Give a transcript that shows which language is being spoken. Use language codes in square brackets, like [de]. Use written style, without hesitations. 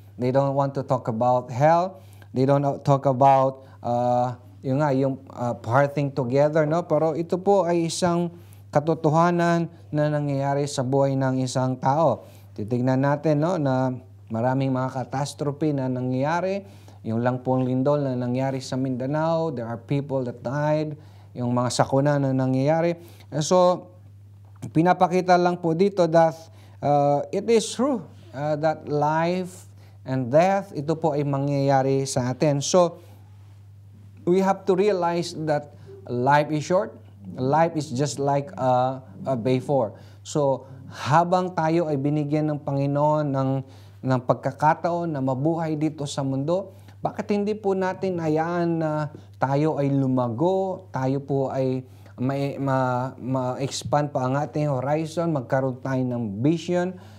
[en] They don't want to talk about hell. They don't talk about yung parting together, no? [tl] Pero ito po ay isang katotohanan na nangyayari sa buhay ng isang tao. Titignan natin, no, na maraming mga catastrophe na nangyayari. Yung lang pong lindol na nangyari sa Mindanao, [en] there are people that died. [tl] Yung mga sakuna na nangyayari. So pinapakita lang po dito that [en] it is true that life and death, [tl] ito po ay mangyayari sa atin. [en] So, we have to realize that life is short. Life is just like a before. [tl] So, habang tayo ay binigyan ng Panginoon ng pagkakataon na mabuhay dito sa mundo, bakit hindi po natin hayaan na tayo ay lumago, tayo po ay ma-expand pa ang ating horizon, magkaroon tayo ng vision.